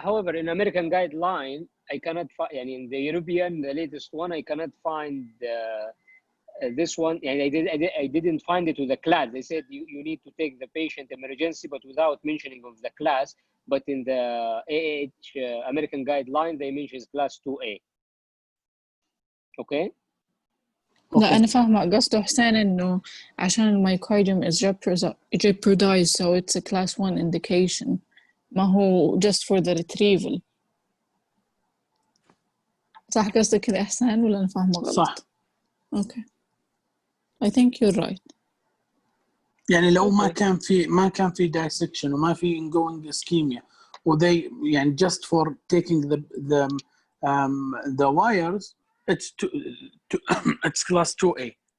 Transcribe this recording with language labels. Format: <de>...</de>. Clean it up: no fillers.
<en>However, in American guideline, I cannot find. In the European, the latest one, I cannot find this one. And I didn't find it with the class. They said you need to take the patient emergency, but without mentioning of the class. But in the AH American guideline, they mention class 2A. Okay.</en> <ar>لا أنا فاهمة قصده حسين إنه عشان المايكارديوم</ar> <en>is jeopardized, so it's a class 1 indication.</en> <ar>ما هو</ar> <en>just for the retrieval.</en> <ar>صح قصدك كذا إحسان ولا أنا فاهمة غلط؟ صح.</ar> <en>Okay. I think you're right.</en> <ar>يعني لو ما كان في</ar> <en>dissection</en> <ar>وما في</ar> <en>ongoing ischemia, وthey</en> <ar>يعني</ar> <en>just for taking the wires, it's class 2A.</en>